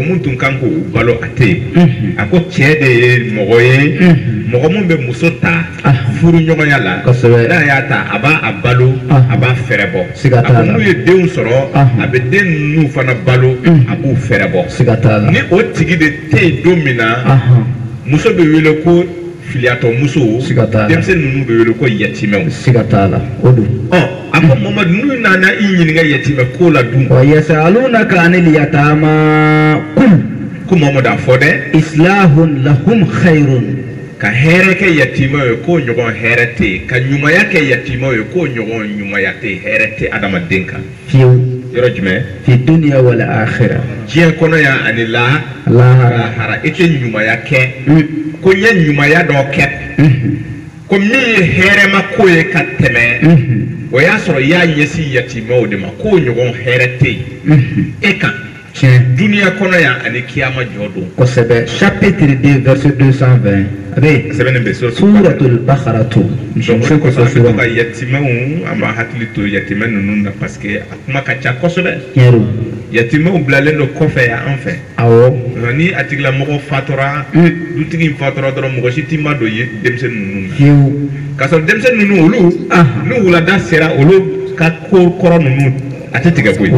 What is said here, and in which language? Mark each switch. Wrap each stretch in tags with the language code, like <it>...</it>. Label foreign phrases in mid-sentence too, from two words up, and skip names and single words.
<bm>mun tun kan k'o balo a tɛ yen a ko cɛ de ye mɔgɔ ye mɔgɔ mun bɛ muso ta furu ɲɔgɔnya la n'a y'a ta a b'a balo a b'a fɛrɛ bɔ a ko n'u ye denw sɔrɔ a bɛ den ninnu fana balo a b'u fɛrɛ bɔ ni o tigi de tɛ yen don min na muso bɛ wele ko filiyatɔ muso denmisɛnnin ninnu bɛ wele ko yatimɛw siga t'a la o don a ko Mamadu n'u nana i ɲininka yatimɛ ko la dun</bm> <ar>ويسألونك عن اليتامى</ar> <bm>ko Mamadu a fɔ dɛ</bm> <ar>إصلاح لهم خير</ar> <bm>ka hɛrɛ kɛ yatimɛw ye k'o ɲɔgɔn hɛrɛ tɛ yen ka ɲumanya kɛ yatimɛw ye k'o ɲɔgɔn ɲumanya tɛ yen hɛrɛ tɛ adamaden kan fiyewu yɔrɔ jumɛn</bm> <ar>في الدنيا والآخرة</ar> <bm>diɲɛ kɔnɔ yan ani lahara i tɛ ɲumanya kɛ ko n ye ɲumanya dɔ kɛ ko min ye hɛrɛma ko ye ka tɛmɛ o y'a sɔrɔ i y'a ɲɛsin yatimɛw de ma k'o ɲɔgɔn hɛrɛ tɛ yen e kan duniya kɔnɔ yan ani kiyama jɔ don kosɛbɛ</bm> <fr>chapitre 2 verset 220</fr> <bm>a bɛ sɛbɛnnen bɛ suratul Baqara to muso ko sɔrɔ ka yatimɛw an b'a hakili to yatimɛ ninnu na</bm> <fr>parce que</fr> <bm>a kuma ka ca kosɛbɛ yatimɛw bilalen don kɔfɛ yan an fɛ awɔ ni a tigilamɔgɔ fatura dutigi fatura dɔrɔn mɔgɔ si t'i ma don denmisɛnnin ninnu na k'a sɔrɔ denmisɛnnin ninnu olu ni wulada sera olu ka ko kɔrɔ ninnu a tɛ tigɛ koyi</bm>